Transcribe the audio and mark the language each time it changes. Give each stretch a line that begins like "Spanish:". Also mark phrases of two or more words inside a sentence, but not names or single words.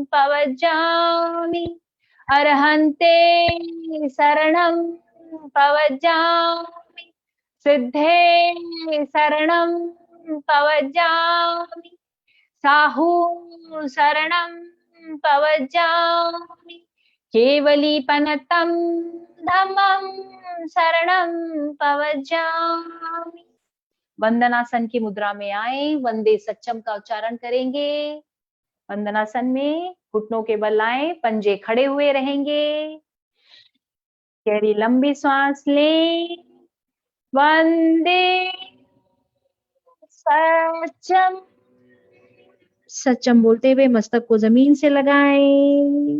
Prakrit languages: पवज्जामि, अरहन्ते शरणं पवज्जामि, सिद्धे शरणं पवज्जामि, साहू शरणं पवज्जामि, केवलीपनतं धम्मं शरणं पवज्जामि।
Hindi: वंदनासन की मुद्रा में आए,
Prakrit languages: वंदे सच्चम
Hindi: का उच्चारण करेंगे। वंदनासन में घुटनों के बल आए, पंजे खड़े हुए रहेंगे। गहरी लंबी सांस लें।
Prakrit languages: वंदे सच्चम, सच्चम
Hindi: बोलते हुए मस्तक को जमीन से लगाएं।